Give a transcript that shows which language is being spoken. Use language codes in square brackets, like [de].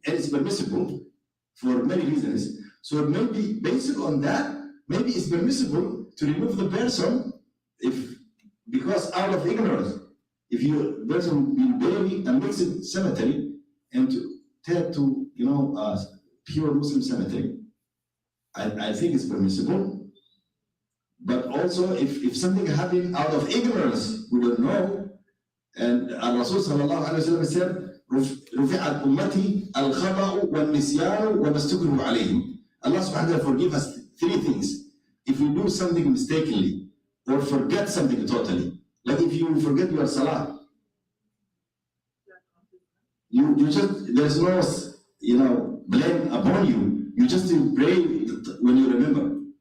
[en] And it's permissible for many reasons. So maybe based on that, maybe it's permissible to remove the person because out of ignorance, if you person been buried a mixed cemetery and to take to pure Muslim cemetery, I think it's permissible. But also if something happened out of ignorance, we don't know. And Rasul sallallahu alaihi wasallam said, [ar] رفعت أمتي الخطأ والنسيان وما استكرهوا عليه. [en] Allah subhanahu wa ta'ala forgive us 3 things. If we do something mistakenly or forget something totally. Like if you forget your Salat, you just, there's no, blame upon you. You just pray when you remember.